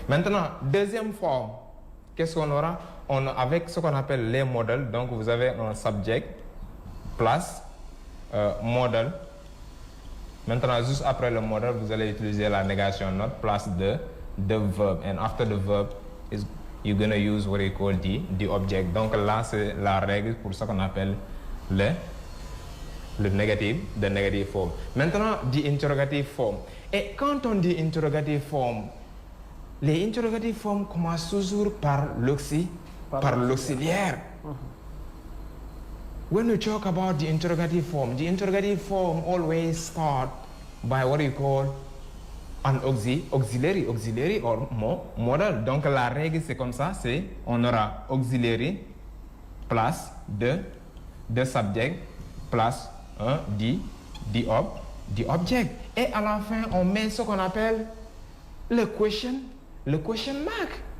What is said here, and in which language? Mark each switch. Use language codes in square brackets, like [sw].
[fr] Maintenant, deuxième forme, qu'est-ce qu'on aura? Avec ce qu'on appelle les modèles, donc vous avez un subject plus model. Maintenant, juste après le modèle, vous allez utiliser la négation not [en] plus the verb. And after the verb, you're going to use what you call the object. [fr] Donc là, c'est la règle pour ce qu'on appelle [en] the negative form. [fr] Maintenant, [en] the interrogative form. [fr] Et quand on dit interrogative form, les interrogative form commencent toujours par l'auxiliaire. [en] When we talk about the interrogative form always start by what you call an auxiliary or model. [fr] Donc la règle c'est comme ça, c'est on aura [en] auxiliary plus the subject plus the object. [fr] Et à la fin on met ce qu'on appelle le question mark.